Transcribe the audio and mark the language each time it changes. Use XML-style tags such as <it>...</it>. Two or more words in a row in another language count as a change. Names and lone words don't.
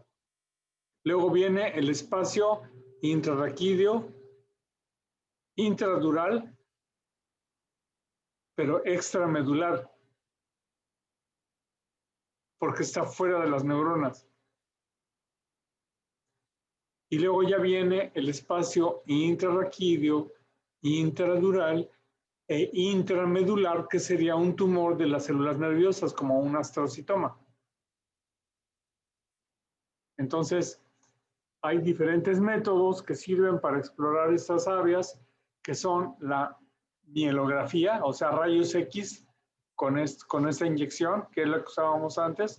<es>Luego viene el espacio intrarraquídeo, intradural, pero extramedular, porque está fuera de las neuronas. Y luego ya viene el espacio intrarraquídeo, intradural e intramedular, que sería un tumor de las células nerviosas, como un astrocitoma. Entonces, hay diferentes métodos que sirven para explorar estas áreas, que son la mielografía, o sea, rayos X con esta inyección, que es la que usábamos antes.</es>